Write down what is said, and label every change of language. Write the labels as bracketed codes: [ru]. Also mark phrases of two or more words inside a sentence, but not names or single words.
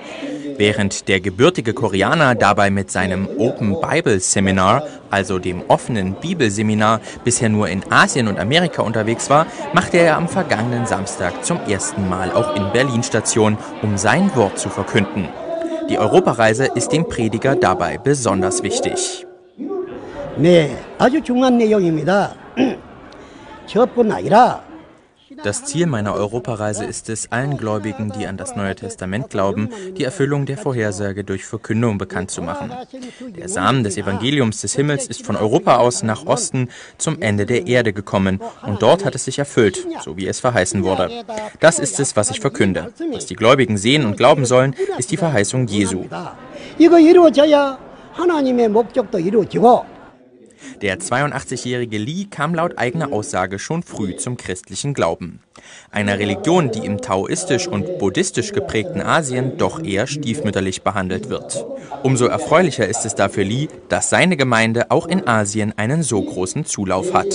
[de] Während der gebürtige Koreaner dabei mit seinem Open Bible Seminar, also dem offenen Bibelseminar, bisher nur in Asien und Amerika unterwegs war, machte er am vergangenen Samstag zum ersten Mal auch in Berlin Station, um sein Wort zu verkünden. Die Europareise ist dem Prediger dabei besonders wichtig. [ko] 네, 아주 중요한 내용입니다. 저뿐 아니라 [de] Das Ziel meiner Europareise ist es, allen Gläubigen, die an das Neue Testament glauben, die Erfüllung der Vorhersage durch Verkündung bekannt zu machen. Der Samen des Evangeliums des Himmels ist von Europa aus nach Osten zum Ende der Erde gekommen und dort hat es sich erfüllt, so wie es verheißen wurde. Das ist es, was ich verkünde. Was die Gläubigen sehen und glauben sollen, ist die Verheißung Jesu. [ko] 이거 이루어져야 하나님의 목적도 이루어지고. [de] Der 82-jährige Lee kam laut eigener Aussage schon früh zum christlichen Glauben. Einer Religion, die im taoistisch und buddhistisch geprägten Asien doch eher stiefmütterlich behandelt wird. Umso erfreulicher ist es dafür Lee, dass seine Gemeinde auch in Asien einen so großen Zulauf hat.